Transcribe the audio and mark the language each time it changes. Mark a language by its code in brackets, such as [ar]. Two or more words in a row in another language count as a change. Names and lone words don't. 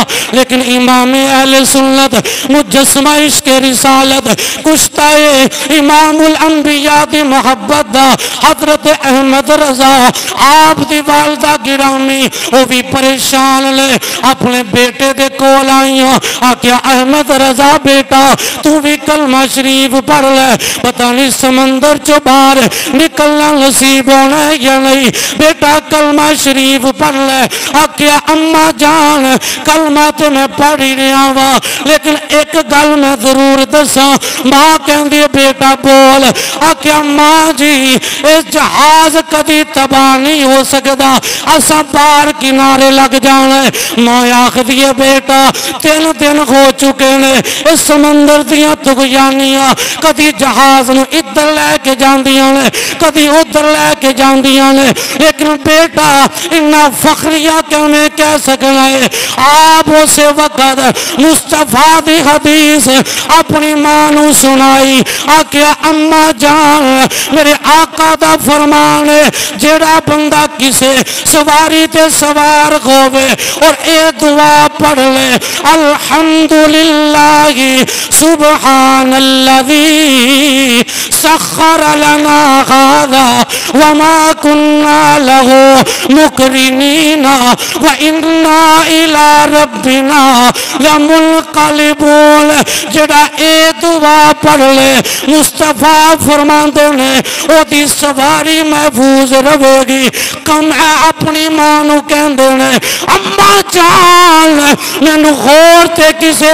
[pa] ਲੇਕਿਨ [ur] امامِ اہلِ سنت مجسمہ عشقِ رسالت کشتۂ امام الانبیاء [pa] ਦੀ ਮੋਹੱਬਤ ਦਾ ਹਜ਼ਰਤ ਅਹਿਮਦ ਰਜ਼ਾ ਆਪ ਦੀ ਵਾਲਦਾ ਗਿਰਾਮੀ ਵੋ ਭੀ ਪਰੇਸ਼ਾਨ ਲੇ ਅਪਨੇ ਬੇਟੇ ਦੇ ਕੋਲ ਆਈਆਂ, ਆਖਿਆ ਅਹਿਮਦ ਰਜ਼ਾ ਬੇਟਾ ਤੂ ਭੀ ਕਲਮਾ ਸ਼ਰੀਫ਼ ਪੜ੍ਹ ਲੇ, ਪਤਾ ਨਹੀਂ ਸਮੰਦਰ ਚੋ ਬਾਹਰ ਨਿਕਲਨਾ ਨਸੀਬ ਹੋਣਾ ਹੈ ਯਾ ਨਹੀਂ, ਬੇਟਾ ਕਲਮਾ ਸ਼ਰੀਫ਼ ਪੜ੍ਹ ਲੇ। ਆਖਿਆ ਅੰਮਾ ਜਾਨ ਕਲਮਾ ਤੋ ਮੈਂ ਪੜ੍ਹ ਹੀ ਰਿਹਾ ਵਾ, ਲੇਕਿਨ ਇਕ ਗੱਲ ਮੈਂ ਜ਼ਰੂਰ ਦੱਸਾ। [ur] ماں کہتی بیٹا بول. [pa] ਆਖਿਆ ਮਾਂ ਜੀ [ur] اس جہاز کبھی تباہ نہیں ہو سکتا, [pa] ਅਸਾ ਬਾਹਰ ਕਿਨਾਰੇ ਲਗ ਜਾਣਾ। ਮਾਂ ਆਖਦੀ ਹੈ ਬੇਟਾ 3 ਦਿਨ ਹੋ ਚੁਕੇ ਨੇ ਇਸ ਸਮੰਦਰ ਦੀਆਂ ਤੁਗ਼ਯਾਨੀਆਂ, ਕਦੀ ਜਹਾਜ਼ ਨੂੰ ਇਧਰ ਲੈਕੇ ਜਾਂਦੀਆਂ ਨੇ, ਕਦੀ ਉਧਰ ਲੈਕੇ ਜਾਂਦੀਆਂ ਨੇ, ਲੇਕਿਨ ਬੇਟਾ ਇੰਨਾ ਫ਼ਖ਼ਰੀਆ ਕਿਵੇਂ ਕਹਿ ਸਕਣਾ ਹੈ। ਆਪ ਉਸ ਵਕਤ ਮੁਸਤਫ਼ਾ ਦੀ ਹਦੀਸ ਅਪਨੀ ਮਾਂ ਨੂੰ ਸੁਣਾਈ, ਆਖਿਆ ਅੰਮਾ ਜਾਨ ਮੇਰੇ ਆਕਾ ਦਾ ਫ਼ਰਮਾਨ ਹੈ, ਜੇੜਾ ਬੰਦਾ ਕਿਸੇ ਸਵਾਰੀ ਤੇ ਸਵਾਰ ਹੋਵੇ ਔਰ ਏ ਦੁਆ ਪੜ੍ਹ ਲੇ, [ar] الحمد لله سبحان الذي سخر لنا هذا وما كنا له مقرنين و إنا إلى ربنا لمنقلبون. [pa] ਜੇੜਾ ਏ ਦੁਆ ਪੜ੍ਹ ਲੇ ਮੁਸਤਫ਼ਾ ਫ਼ਰਮਾਤੇ ਨੇ ਓਦੀ ਸਵਾਰੀ ਮਹਿਫ਼ੂਜ਼ ਰਹੇਗੀ। ਕਮ ਹੈ ਅਪਨੀ ਮਾਂ ਨੂੰ ਕਹਿੰਦੇ ਨੇ ਅੰਮਾ ਜਾਨ ਮੈਨੂੰ ਹੋਰ ਤੇ ਕਿਸੇ